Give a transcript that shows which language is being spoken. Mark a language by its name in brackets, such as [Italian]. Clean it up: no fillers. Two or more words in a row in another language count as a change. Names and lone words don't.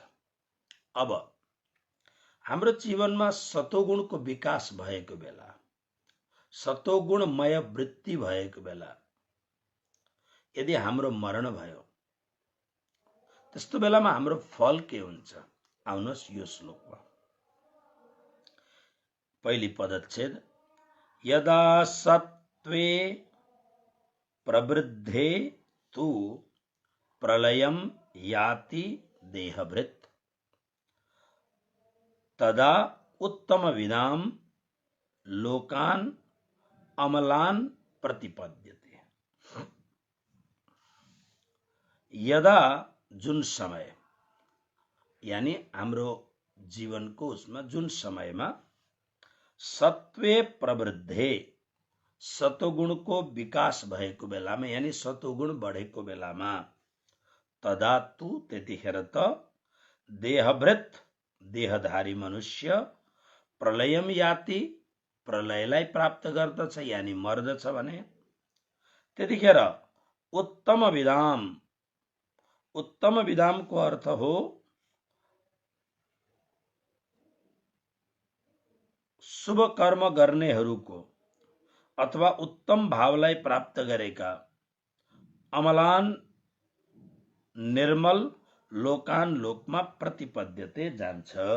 [Nepali] अब हाम्रो जीवनमा सतोगुणको विकास भएको बेला, सतोगुणमय वृत्ति भएको बेला यदि हाम्रो मरण भयो, त्यस्तो बेलामा हाम्रो फल के हुन्छ। आउनुहोस् यो श्लोकमा पहिली पदच्छेद। [Sanskrit] यदा सत्वे प्रवृद्धे तु प्रलयं याति देहभृत् तदा उत्तमविदां लोकान् अमलान् प्रतिपद्यते। [Nepali] यदा जुन समय, यानी हाम्रो जीवनको उसमा जुन समयमा सत्वे प्रवृद्धे, सतोगुणको विकास भएको बेलामा, यानी सतोगुण बढेको बेलामा, [Sanskrit] तदा तु [Nepali] त्यतिखेर त देहभृत, देहधारी मनुष्य [Sanskrit] प्रलयम याति, [Nepali] प्रलयलाई प्राप्त गर्दछ यानी मर्दछ भने त्यतिखेर [Sanskrit] उत्तम विदाम, [Nepali] उत्तम विदामको अर्थ हो शुभ कर्म गर्नेहरूको अथवा उत्तम भावलाई प्राप्त गरेका अमलान, निर्मल, लोकान, लोकमा प्रतिपद्यते जान्छ।